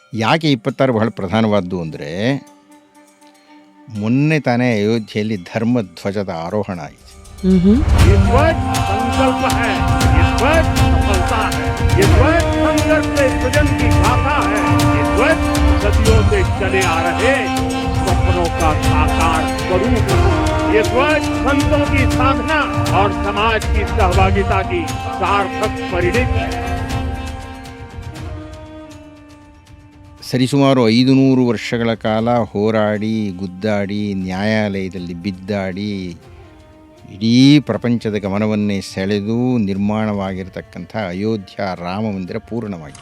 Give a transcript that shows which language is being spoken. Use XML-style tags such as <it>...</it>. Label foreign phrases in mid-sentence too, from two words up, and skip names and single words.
<kn>ಯಾಕೆ 26 ಬಹಳ ಪ್ರಧಾನವಾದ್ದು ಅಂದರೆ, ಮೊನ್ನೆ ತಾನೇ ಅಯೋಧ್ಯೆಯಲ್ಲಿ ಧರ್ಮಧ್ವಜದ ಆರೋಹಣ ಆಯಿತು.</kn> <hi>इस वर्ष संकल्प है, इस वर्ष सफलता है, इस वर्ष संघर्ष से सृजन की गाथा है, इस वर्ष सदियों से चले आ रहे सपनों का साकार स्वरूप है, इस वर्ष संतों की साधना और समाज की सहभागिता की सार्थक परिणति है.</hi> <kn>ಸರಿಸುಮಾರು 500 ವರ್ಷಗಳ ಕಾಲ ಹೋರಾಡಿ ಗುದ್ದಾಡಿ ನ್ಯಾಯಾಲಯದಲ್ಲಿ ಬಿದ್ದಾಡಿ ಇಡೀ ಪ್ರಪಂಚದ ಗಮನವನ್ನೇ ಸೆಳೆದು ನಿರ್ಮಾಣವಾಗಿರತಕ್ಕಂಥ ಅಯೋಧ್ಯ ರಾಮ ಮಂದಿರ ಪೂರ್ಣವಾಗಿದೆ.</kn>